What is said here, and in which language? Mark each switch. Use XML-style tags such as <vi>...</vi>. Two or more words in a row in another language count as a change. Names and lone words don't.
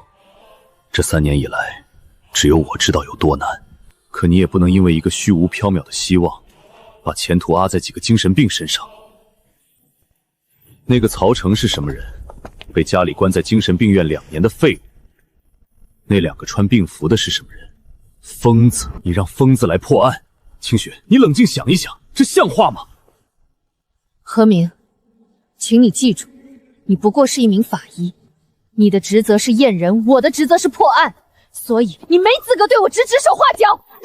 <zh>这3年以来，只有我知道有多难，可你也不能因为一个虚无縹緲的希望，把前途压在几個精神病身上。那個曹成是什麼人？被家裡關在精神病院2年的廢物。那2個穿病服的是什麼人？瘋子！你讓瘋子來破案。清雪，你冷靜想一想，這像話嗎？何明，請你記住，你不過是一名法醫，你的職責是驗人，我的職責是破案，所以你沒資格對我直指手畫腳。</zh>